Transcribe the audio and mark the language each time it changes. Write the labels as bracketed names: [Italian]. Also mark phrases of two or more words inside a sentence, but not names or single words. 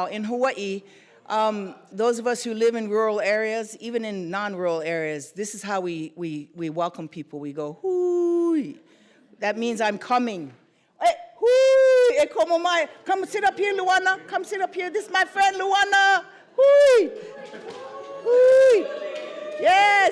[English] In Hawaii, those of us who live in rural areas, even in non-rural areas, this is how we welcome people. We go, hui. That means I'm coming. [Hawaiian] Hey, hui, e komo mai. [English] Come sit up here, Luana. Come sit up here. This is my friend, Luana. [Hawaiian] Hui. Hui. [English] Yes.